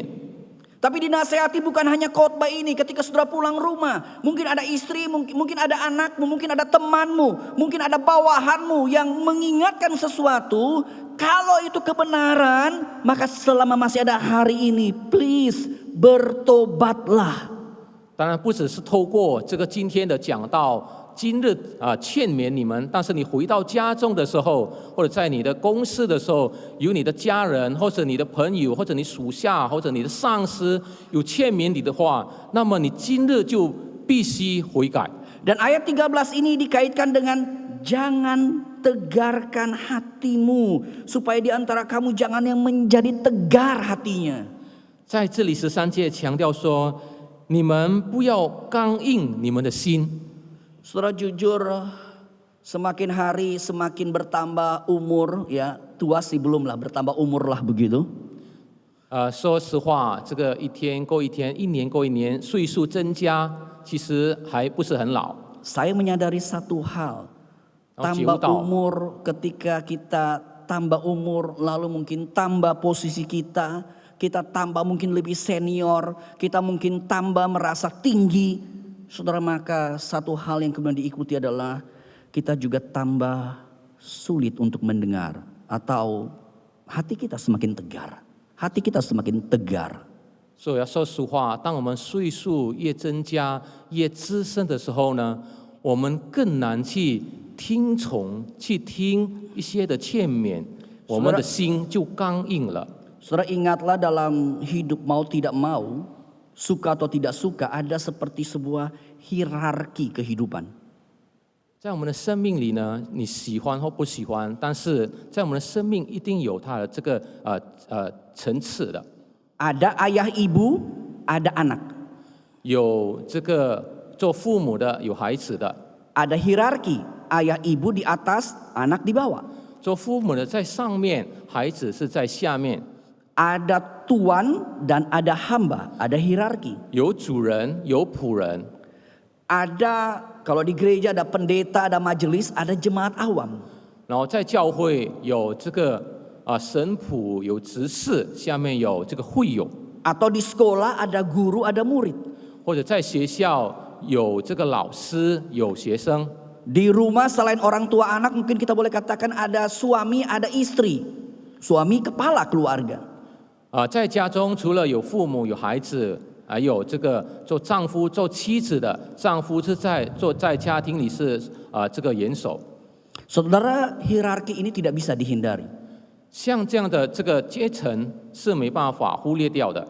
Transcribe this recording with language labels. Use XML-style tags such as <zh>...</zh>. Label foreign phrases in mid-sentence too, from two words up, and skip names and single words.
<id>Tapi dinasehati bukan hanya khotbah ini. Ketika saudara pulang rumah, mungkin ada istri, mungkin ada anakmu, mungkin ada temanmu, mungkin ada bawahanmu yang mengingatkan sesuatu. Kalau itu kebenaran, maka selama masih ada hari ini, please bertobatlah.</id> <zh>当然不只是透过这个今天的讲道，今日劝勉你们，但是你回到家中的时候，或者在你的公司的时候，有你的家人，或者你的朋友，或者你属下，或者你的上司有劝勉你的话，那么你今日就必须悔改。</zh> <id>Dan ayat 13 ini dikaitkan dengan jangan tegarkan hatimu supaya di antara kamu jangan yang menjadi tegar hatinya.</id> <zh>在这里13节强调说，你们不要刚硬你们的心。</zh> <id>Saudara jujur, semakin hari semakin bertambah umur, ya tua sih belum lah, bertambah umur lah begitu.</id> <zh>说实话，这个一天过一天，一年过一年，岁数增加，其实还不是很老。</zh> <id>Saya menyadari satu hal, Oh, tambah jiwa. umur, ketika kita tambah umur, lalu mungkin tambah posisi kita tambah mungkin lebih senior, kita mungkin tambah merasa tinggi. Saudara, maka satu hal yang kemudian diikuti adalah kita juga tambah sulit untuk mendengar, atau hati kita semakin tegar. Hati kita semakin tegar.</id> <zh>所以要说实话，当我们岁数越增加、越资深的时候呢，我们更难去听从、去听一些的劝勉，我们的心就刚硬了。</zh> <id>Saudara, ingatlah dalam hidup mau tidak mau, suka atau tidak suka, ada seperti sebuah hierarki kehidupan.</id> <zh>在我们的生命里呢，你喜欢或不喜欢，但是在我们的生命一定有它的这个层次的。</zh> <id>Ada ayah ibu, ada anak.</id> <zh>有这个做父母的，有孩子的。</zh> <id>Ada hierarki, ayah ibu di atas, anak di bawah.</id> <zh>做父母的在上面，孩子是在下面。</zh> <id>Ada tuan dan ada hamba, ada hierarki.</id> <zh>有主人，有仆人。</zh> <id>Ada, kalau di gereja ada pendeta, ada majelis, ada jemaat awam.</id> <zh>然后在教会有这个神仆，有执事，下面有这个会友。</zh> <id>Atau di sekolah ada guru, ada murid.</id> <zh>或者在学校有这个老师，有学生。</zh> <id>Di rumah selain orang tua anak, mungkin kita boleh katakan ada suami, ada istri. Suami kepala keluarga.</id> <zh>在家中除了有父母、有孩子，还有这个做丈夫、做妻子的，丈夫是在家庭里是这个元首。</zh> <id>Saudara, hierarki ini tidak bisa dihindari.</id> <zh>像这样的这个阶层是没办法忽略掉的。</zh>